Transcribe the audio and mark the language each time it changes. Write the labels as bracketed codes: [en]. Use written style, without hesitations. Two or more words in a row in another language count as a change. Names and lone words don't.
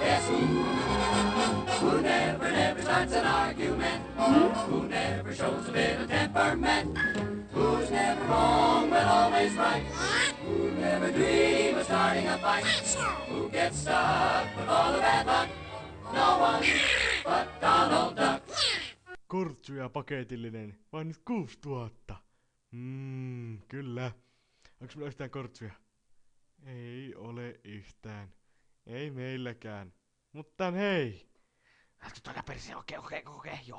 [en] Who never starts an argument? Who never shows a bit of temperament? Who's never wrong but always right? Who never dream of starting a fight? Who gets stuck with all the bad luck? No one but Donald Duck. [fi] Kortsuja paketillinen, vain nyt 6000. Kyllä. Onks mulla yhtään kortsuja? Ei ole yhtään. Ei meilläkään. Mutta hei! Lätkö tuolla perse? Okei, joo.